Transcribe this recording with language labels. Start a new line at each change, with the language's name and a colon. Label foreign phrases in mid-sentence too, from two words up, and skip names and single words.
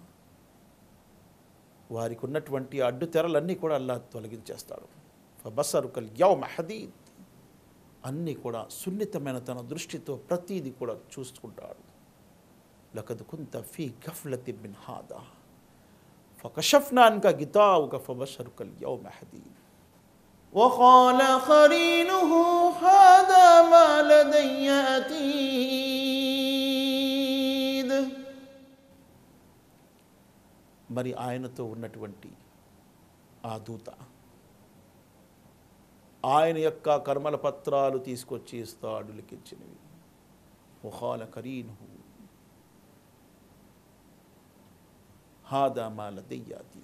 Telugu: వారికి ఉన్నటువంటి అడ్డు తెరలన్నీ కూడా అల్లా తొలగించేస్తాడు.
Arabic: فبصرك اليوم حديد.
Telugu: అన్నీ కూడా సున్నితమైన తన దృష్టితో ప్రతీది కూడా చూసుకుంటాడు.
Arabic: لقد كنت في غفلة من هذا فكشفنا عنك غطاءك فبصرك اليوم حديد. وقال قرينه هذا ما لدي عتيد.
Telugu: మరి ఆయనతో ఉన్నటువంటి ఆ దూత ఆయన యొక్క కర్మల పత్రాలు తీసుకొచ్చి ఇస్తాడు లిఖించినవి.
Arabic: وقال قرينه هذا ما لدي عتيد.